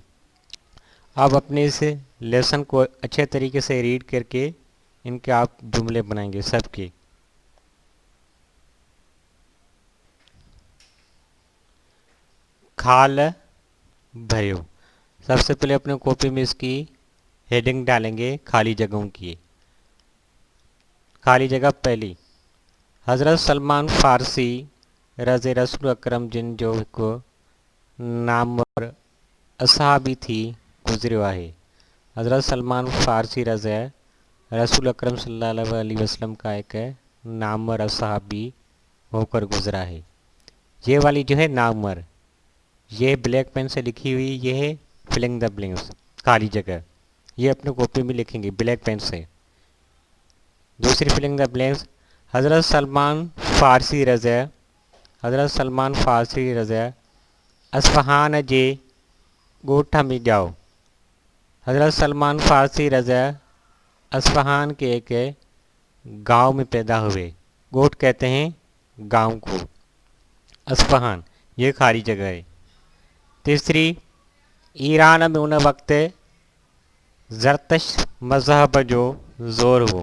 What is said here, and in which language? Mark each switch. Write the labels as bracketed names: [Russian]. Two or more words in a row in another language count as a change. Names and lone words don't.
[Urdu] اب اپنے اس لیسن کو اچھے طریقے سے ریڈ کر کے ان کے آپ جملے بنائیں گے سب کے. [Sindhi] खाल भरियो। [Urdu] سب سے پہلے اپنے کاپی میں اس کی ہیڈنگ ڈالیں گے خالی جگہوں کی. خالی جگہ پہلی, [Sindhi] हज़रत सलमान फारसी रज़े रसूल अकरम जिन जो हिकु नामवर असहाबी थी गुज़रियो आहे। [Urdu] حضرت سلمان فارسی رضی رسول اکرم [Arabic] صلى الله عليه وسلم [Urdu] کا ایک نامور اصحابی ہو کر گزرا ہے. یہ والی جو ہے نامور، یہ [English] black pen [Urdu] سے لکھی ہوئی، یہ ہے [English] filling the blanks, [Urdu] خالی جگہ. یہ اپنے کاپی میں لکھیں گے [English] black pen [Urdu] سے. [English] दूसरी filling the blanks, [Sindhi] हज़रत सलमान फारसी रज़े, हज़रत सलमान फारसी रज़े असफ़हान जे ॻोठ में जाओ। [Urdu] حضرت سلمان فارسی رضی اصفہان کے ایک گاؤں میں پیدا ہوئے. ڳوٺ کہتے ہیں گاؤں کو۔ اصفہان یہ خالی جگہ ہے. [Sindhi] तीसरी, ईरान में उन वक्त ज़रतश मज़हब जो ज़ोर हो।